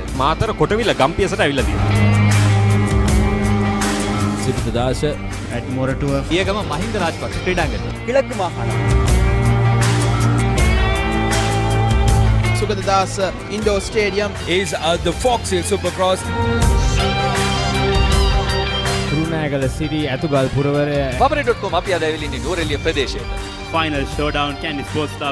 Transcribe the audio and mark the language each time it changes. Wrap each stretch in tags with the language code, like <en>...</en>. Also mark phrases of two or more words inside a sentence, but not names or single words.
<si>මාතර කොටවිල ගම්පියසට ඇවිල්ලා තියෙනවා. සිරිතදාස ඇඩ්මොරටුව පියගම මහින්ද රාජපක්ෂ ක්‍රීඩාංගණය.</si> <ta>கிழக்கு மாகாணம்</ta> <en>Sugatadass Indoor Stadium is the Fox Hill Supercross.</en> <si>කුරුණෑගල සිටි ඇතුගල් පුරවරය Papare.com අපි අද ඇවිල්ලා ඉන්නේ නෝරෙලිය ප්‍රදේශයට.</si> <en>Final Showdown Kandy Sports Club</en>